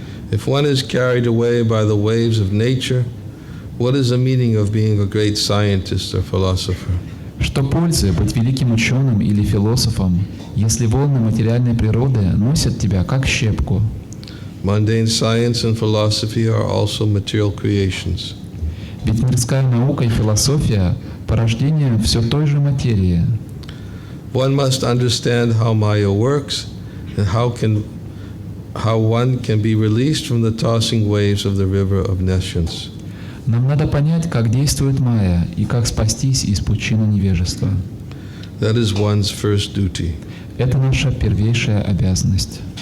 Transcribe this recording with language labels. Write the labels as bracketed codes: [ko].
[en] If one is carried away by the waves of nature, what is the meaning of being a great scientist or philosopher? [ru] Что пользы быть великим ученым или философом, если волны материальной природы носят тебя как щепку? [en] Mundane science and philosophy are also material creations. [ru] Ведь мирская наука и философия – порождение все той же материи. [en] One must understand how Maya works and how one can be released from the tossing waves of the river of nescience. [ru] Нам надо понять, как действует Майя и как спастись из пучины невежества. [en] That is one's first duty. [ru] Это наша первейшая обязанность.